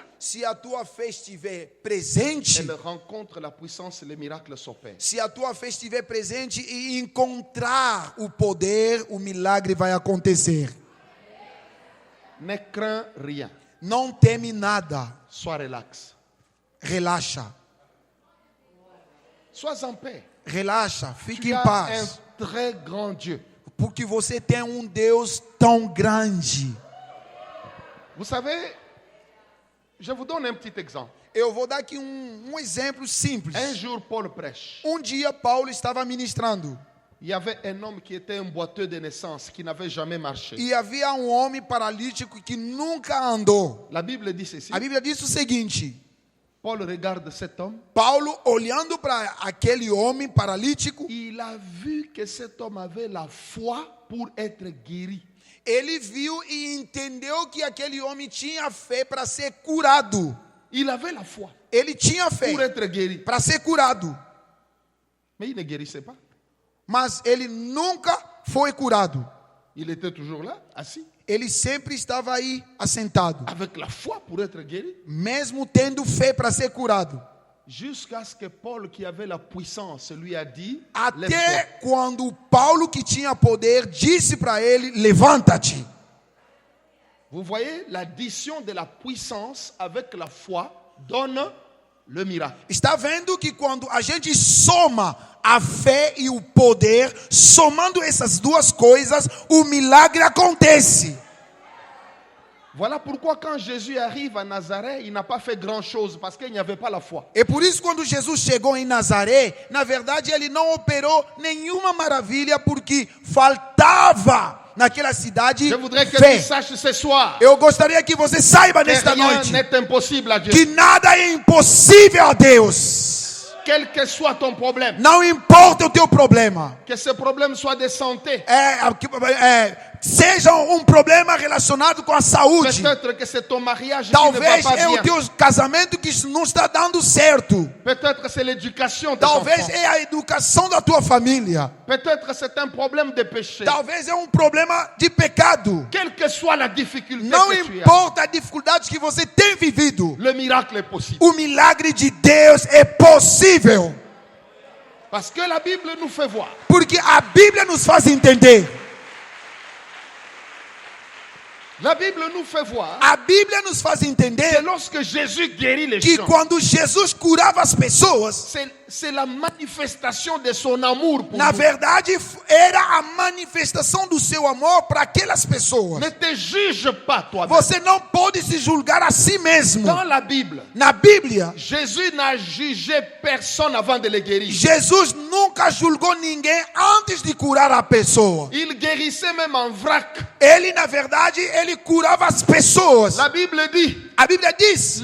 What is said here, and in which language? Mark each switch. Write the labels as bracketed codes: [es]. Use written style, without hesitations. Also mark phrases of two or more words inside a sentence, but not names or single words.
[pt] Se a tua fé estiver presente, [fr] elle rencontre la puissance, les miracles s'opèrent. [pt] se a tua fé estiver presente e encontrar o poder, o milagre vai acontecer. [fr] Ne crains rien. [pt] Não teme nada. [fr] Sois relax. [pt] Relaxa. [fr] Sois en paix. [pt] Relaxa. Fique Tu em as paz. [fr] un très grand Dieu. [pt] Porque você tem um Deus tão grande. [fr] Vous savez, je vous donne un petit exemple. [pt] Eu vou dar aqui um exemplo simples. [fr] Un jour, Paul prêche. [pt] Um dia Paulo estava ministrando. [fr] Il y avait un homme qui était un boiteux de naissance, qui n'avait jamais marché. [pt] E havia um homem paralítico que nunca andou. [fr] La Bible dit ceci. [pt] A Bíblia diz o seguinte: [fr] Paul regarde cet homme. [pt] Paulo, olhando para aquele homem paralítico, [fr] Il a vu que cet homme avait la foi pour être guéri. [pt] ele viu e entendeu que aquele homem tinha fé para ser curado. [fr] Il avait la foi [pt] Ele tinha fé [fr] pour être guéri. [pt] para ser curado. [fr] Mais il ne guérissait pas. [pt] Mas ele nunca foi curado. [fr] Il était toujours là, assis, [pt] Ele sempre estava aí assentado, [fr] avec la foi pour être guéri. [pt] mesmo tendo fé para ser curado. [fr] Jusqu'à ce que Paul, qui avait la puissance, lui a dit, [pt] Até [fr] lève-toi. [pt] quando Paulo, que tinha poder, disse para ele: levanta-te. [fr] Vous voyez, l'addition de la puissance avec la foi donne le miracle. [pt] Está vendo que quando a gente soma a fé e o poder, somando essas duas coisas, o milagre acontece. [fr] Voilà pourquoi quand Jésus arrive à Nazareth, il n'a pas fait grand-chose parce qu'il n'y avait pas la foi. [pt] E por isso, quando Jesus chegou em Nazaré, na verdade ele não operou nenhuma maravilha, porque faltava naquela cidade [fr] Je voudrais que [pt] fé. [fr] tu saches ce soir [pt] Eu gostaria que você saiba [fr] que [pt] nesta [fr] rien [pt] noite [fr] n'est impossible à Dieu. [pt] que nada é impossível a Deus. [fr] Quel que soit ton problème, [pt] Não importa o teu problema. [fr] que ce problème soit de santé, [pt] Seja um problema relacionado com a saúde. [fr] peut-être que c'est ton mariage qui ne [pt] Talvez [fr] va pas [pt] é o [fr] bien. [pt] teu casamento que não está dando certo. [fr] Peut-être que c'est l'éducation de ton [pt] Talvez [fr] enfant. [pt] é a educação da tua família. [fr] Peut-être que c'est un problème de péché. [pt] Talvez é um problema de pecado. [fr] Quelle que soit la difficulté [pt] Não [fr] que tu as, [pt] importa a dificuldade que você tem vivido. [fr] le miracle est possible. [pt] O milagre de Deus é possível. [fr] Parce que la Bible nous fait voir [pt] Porque a Bíblia nos faz entender. [fr] La Bible nous fait voir [pt] A Bíblia nos faz [fr] que [pt] entender [fr] lorsque Jésus guérit les [pt] que [fr] gens, [pt] quando Jesus curava as pessoas, [fr] c'est la manifestation de son amour pour [pt] na [fr] nous. [pt] verdade era a manifestação do seu amor para aquelas pessoas. [fr] Ne te juge pas toi-même. [pt] Você não pode se julgar a si mesmo. [fr] Dans la Bible, [pt] Na Bíblia, [fr] Jésus n'a jugé personne avant de les guérir. [pt] Jesus nunca julgou ninguém antes de curar a pessoa. [fr] Il guérissait même en vrac. [pt] Ele, na verdade, ele curava as pessoas. [fr] La Bible dit, [pt] A Bíblia diz: